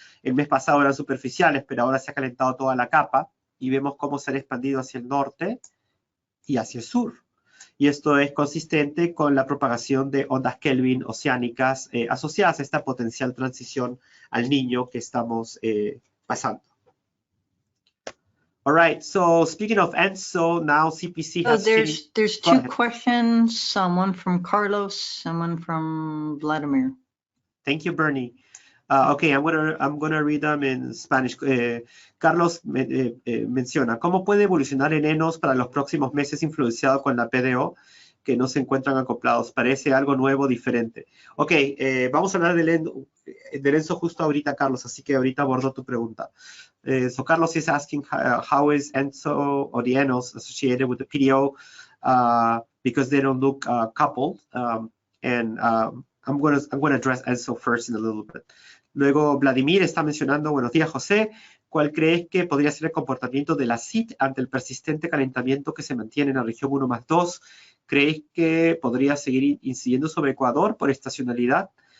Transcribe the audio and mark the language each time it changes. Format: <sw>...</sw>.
<es>El mes pasado eran superficiales, pero ahora se ha calentado toda la capa. Y vemos cómo se han expandido hacia el norte y hacia el sur. Y esto es consistente con la propagación de ondas Kelvin oceánicas asociadas a esta potencial transición al Niño que estamos pasando.</es> <en>All right, so speaking of ENSO, now CPC So has finished. there's Go two ahead. questions, one from Carlos, someone from Vladimir. Thank you, Bernie. Okay, I'm gonna read them in Spanish.</en> <es>Carlos menciona, ¿cómo puede evolucionar el ENOS para los próximos meses influenciado con la PDO que no se encuentran acoplados? Parece algo nuevo, diferente. Ok, vamos a hablar del ENSO justo ahorita, Carlos, así que ahorita abordo tu pregunta.</es> <en>So Carlos is asking how is ENSO or the ENOS associated with the PDO because they don't look coupled. I'm going to address ENSO first in a little bit.</en> <es>Luego Vladimir está mencionando, buenos días José, ¿cuál crees que podría ser el comportamiento de la CIT ante el persistente calentamiento que se mantiene en la región 1+2? ¿Crees que podría seguir incidiendo sobre Ecuador por estacionalidad?</es>